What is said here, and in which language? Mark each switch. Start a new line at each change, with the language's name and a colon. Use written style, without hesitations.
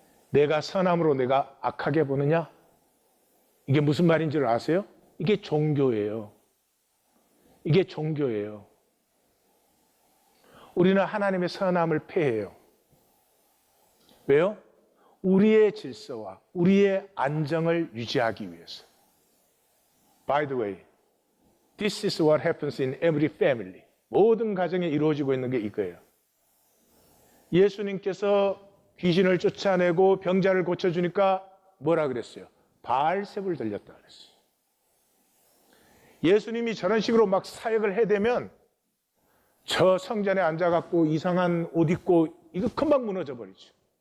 Korean: 내가 선함으로 내가 악하게 보느냐? 이게 무슨 말인 줄 아세요? 이게 종교예요. 이게 종교예요. 우리는 하나님의 선함을 폐해요. 왜요? 우리의 질서와 우리의 안정을 유지하기 위해서.
English: By the way, this is what happens in every family.
Korean: 모든 가정에 이루어지고 있는 게 이거예요. 예수님께서 귀신을 쫓아내고 병자를 고쳐주니까 뭐라 그랬어요? 바알셉을 들렸다 그랬어요. 예수님이 저런 식으로 막 사역을 해대면 저 성전에 앉아갖고 이상한 옷 입고 이거 금방 무너져 버리죠.